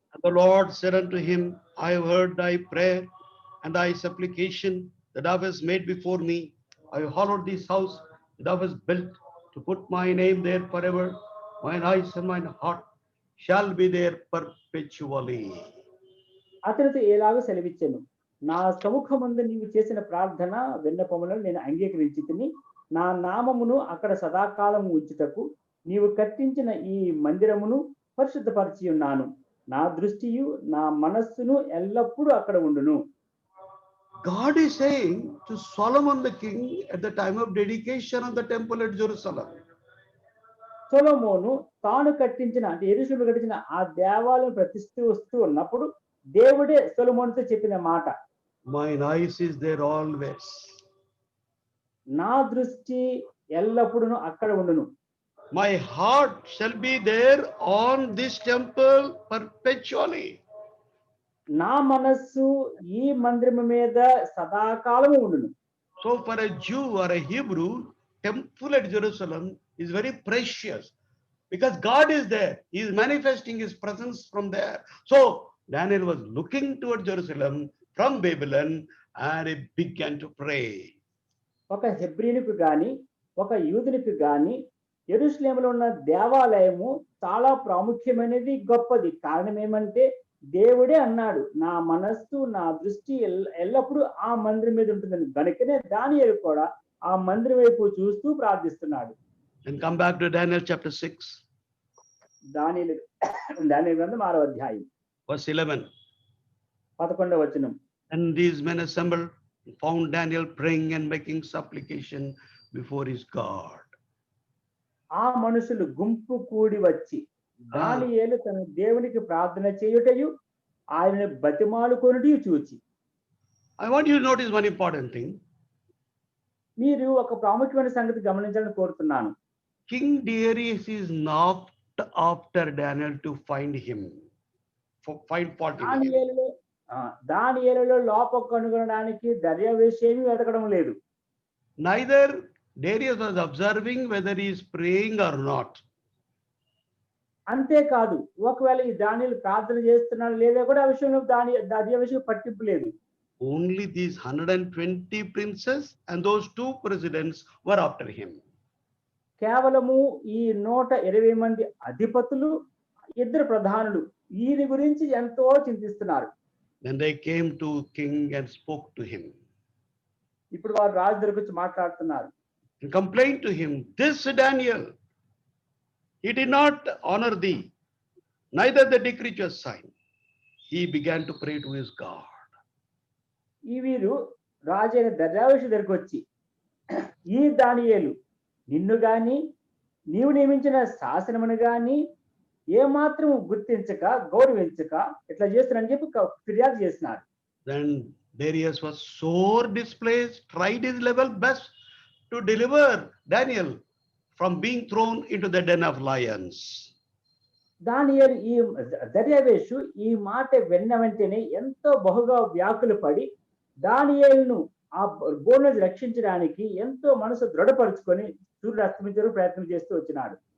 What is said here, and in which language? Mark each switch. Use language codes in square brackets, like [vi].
[en] And the Lord said unto him, I have heard thy prayer and thy supplication that thou hast made before me. I have hallowed this house that thou hast built to put my name there forever. Mine eyes and mine heart shall be there perpetually. [te] అతనితో ఎలాగో సెలవిచ్చాను, నా సముఖమందు నీవు చేసిన ప్రార్థన విన్నపములను నేను అంగీకరించి తిని, నా నామమును అక్కడ సదాకాలం ఉంచుటకు నీవు కట్టించిన ఈ మందిరమును పరిశుద్ధపరిచి ఉన్నాను. నా దృష్టియు నా మనస్సును ఎల్లప్పుడూ అక్కడ ఉండును. [en] God is saying to Solomon the king at the time of dedication of the temple at Jerusalem. [te] సొలొమోను తాను కట్టించిన, అంటే యెరూషలేము కట్టించిన ఆ దేవాలయం ప్రతిష్ఠిస్తూ ఉన్నప్పుడు దేవుడే సొలొమోనుతో చెప్పిన మాట, [en] Mine eyes is there always. [te] నా దృష్టి ఎల్లప్పుడూ అక్కడ ఉండును. [en] My heart shall be there on this temple perpetually. [te] నా మనస్సు ఈ మందిరము మీద సదాకాలము ఉండును. [en] So for a Jew or a Hebrew, temple at Jerusalem is very precious because God is there. He is manifesting his presence from there. So Daniel was looking toward Jerusalem from Babylon and he began to pray. [te] ఒక హెబ్రీయునికి గాని ఒక యూదునికి గాని యెరూషలేములో ఉన్న దేవాలయము చాలా ప్రాముఖ్యమైనది, గొప్పది. కారణం ఏమంటే దేవుడే అన్నాడు, నా మనస్సు నా దృష్టి ఎల్లప్పుడూ ఆ మందిరం మీద ఉంటుందని. కనుకనే దానియేలు కూడా ఆ మందిరం వైపు చూస్తూ ప్రార్థిస్తున్నాడు. [en] And come back to Daniel chapter 6. [te] దానియేలు గ్రంథం 6వ అధ్యాయం [en] Verse 11. [te] 11వ వచనం. [en] And these men assembled and found Daniel praying and making supplication before his God. [te] ఆ మనుషులు గుంపు కూడి వచ్చి దానియేలు తన దేవునికి ప్రార్థన చేయుటయు ఆయనను బతిమాలుకొనుటయు చూచి. [en] I want you to notice one important thing. [te] మీరు ఒక ప్రాముఖ్యమైన సంగతి గమనించాలని కోరుతున్నాను. [en] King Darius is knocked after Daniel to find him, find fault in him. [te] దానియేలులో లోపం కనుగొనడానికి దర్యావేషు ఏమీ వెతకడం లేదు. [en] Neither Darius was observing whether he is praying or not. [te] అంతేకాదు, ఒకవేళ ఈ దానియేలు ప్రార్థన చేస్తున్నాడు లేదా కూడా ఆ విషయంలో దర్యావేషు పట్టింపు లేదు. [en] Only these 120 princes and those 2 presidents were after him. [te] కేవలము ఈ 120 మంది అధిపతులు, 2 ప్రధానులు ఈయన గురించి ఎంతో చింతిస్తున్నారు. [en] Then they came to king and spoke to him. [te] ఇప్పుడు వారు రాజు దగ్గరికి వచ్చి మాట్లాడుతున్నారు. [en] And complained to him, this Daniel, he did not honor thee, neither the decree was signed. He began to pray to his God. [te] ఈ వీరు రాజైన దర్యావేషు దగ్గరికి వచ్చి, ఈ దానియేలు నిన్ను గాని నీవు నియమించిన శాసనమును గాని ఏమాత్రం గుర్తించక గౌరవించక ఇట్లా చేస్తున్నారని చెప్పి ఫిర్యాదు చేస్తున్నారు. [en] Then Darius was sore displeased, tried his level best to deliver Daniel from being thrown into the den of lions. [te] దానియేలు ఈ దర్యావేషు ఈ మాట విన్న వెంటనే ఎంతో బహుగా వ్యాకులు పడి దానియేలును ఆ బోన్ నుంచి రక్షించడానికి ఎంతో మనసు దృఢపరుచుకొని సూర్యుడు అస్తమించడానికి ప్రయత్నం చేస్తూ వచ్చినాడు.